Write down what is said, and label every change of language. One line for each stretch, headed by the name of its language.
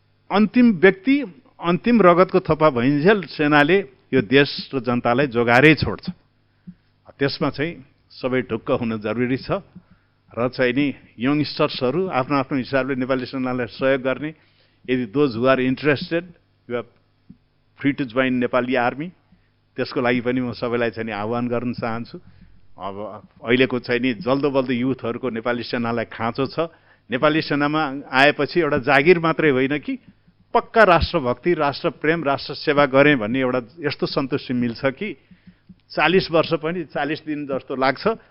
Nepali: अन्तिम व्यक्ति अन्तिम रगतको थप्पा भइन्जेल सेनाले यो देश र जनतालाई जोगाएरै छोड्छ। त्यसमा चाहिँ सबै ढुक्क हुन जरुरी छ र चाहिँ नि यङस्टर्सहरू आफ्नो आफ्नो हिसाबले नेपाली सेनालाई सहयोग गर्ने। यदि
English: Those who are interested you are free to join Nepali army.
Nepali: त्यसको लागि पनि म सबैलाई चाहिँ नि आह्वान गर्न चाहन्छु। अब अहिलेको चाहिँ नि जल्दो बल्दो युथहरूको नेपाली सेनालाई खाँचो छ। नेपाली सेनामा आएपछि एउटा जागिर मात्रै होइन कि पक्का राष्ट्रभक्ति, राष्ट्रप्रेम, राष्ट्र सेवा गरेँ भन्ने एउटा यस्तो सन्तुष्टि मिल्छ कि 40 वर्ष पनि 40 दिन जस्तो लाग्छ।